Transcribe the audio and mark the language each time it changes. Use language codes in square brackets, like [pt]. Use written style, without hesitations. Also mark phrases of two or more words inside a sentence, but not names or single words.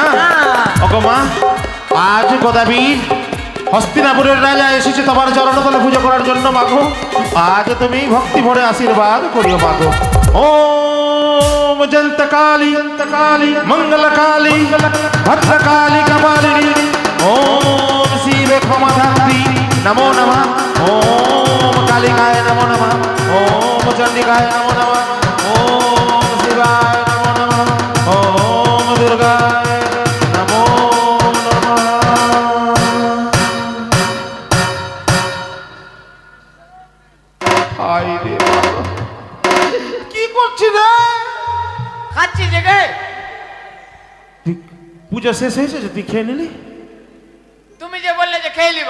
[bn] ওগো মা, আজ গদাবীর হস্তিনাপুরের রাজা এসেছে তোমার চরণতলে পুজো করার জন্য মাগো। আজ তুমি ভক্তি ভরে আশীর্বাদ করিও মাগো। [sa] ওম জন্ত কালী মঙ্গল কালী ভদ্রকালী কপালিনী ওম শিবে ক্ষমা ধাত্রী নমো নমঃ। ওম কালিকায় নমো নমঃ। ওম চণ্ডিকায় নমো নমঃ। ওম শিবায় নমো নমঃ। ওম দুর্গায় নমো নমঃ। [bn] হায় রে বাবা, কি করছিস রে? খাচ্ছি জেগে। তুই পূজা শেষ হয়েছে, তুই খেয়ে নিলি? তুমি যে বললে যে খেয়ে নিবা।